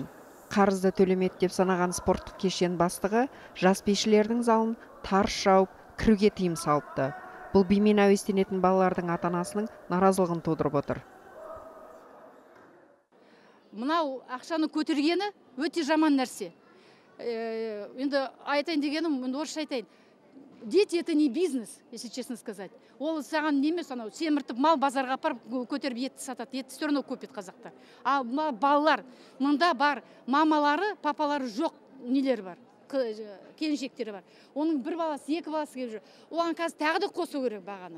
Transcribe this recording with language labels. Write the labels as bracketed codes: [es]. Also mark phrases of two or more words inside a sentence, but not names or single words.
[kk] Қарызды төлемеді деп санаған спорттық кешен бастығы жас бишілердің залын тарс жауып, кіруге тыйым салыпты. Бұл бимен әуестенетін балалардың ата-анасының наразылығын тудырып отыр. Мынау ақшаны көтергені өте жаман нәрсе. Енді айтайын дегенім, орысша айтайын. [ru] Дети это не бизнес, если честно сказать. [kk] Ол саған немес, анау семіртіп мал базарға апарып көтеріп етті сатады. Етті сөріне көпет қазақта. А балалар, мұнда бар, мамалары, папалары жоқ, нелер бар. Келіншектері бар. Оның бір баласы, екі баласы келіп жүр. Оған қазір тағы да қосу керек бағаны.